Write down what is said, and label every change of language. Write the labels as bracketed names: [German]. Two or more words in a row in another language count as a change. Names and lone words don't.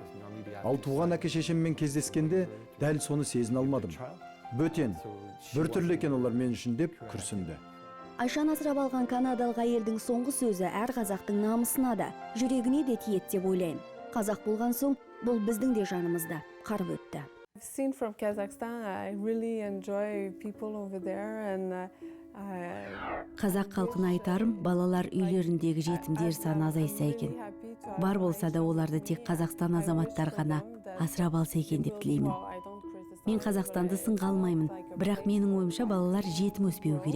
[Kazakh] Ал туған әке-шешеммен кездескенде дәл соны сезіне алмадым. Бөтен, бір түрлі екен олар мен үшін деп күрсінді. Айшаны асырап алған канадалық әйелдің соңғы сөзі әр қазақтың намысына да, жүрегіне де тиет деп ойлаймын. Қазақ болған соң, бұл біздің де жанымызда қарып өтті. [English] I've seen from Kazakhstan, I really enjoy people over there and [Kazakh] Қазақ халқына айтарым, балалар үйлеріндегі жетімдер саны азайса екен. Бар болса да оларды тек Қазақстан азаматтар ғана асырап алса екен деп тілеймін. Мен Қазақстанды сынға алмаймын, бірақ менің ойымша балалар жетім өспеу керек.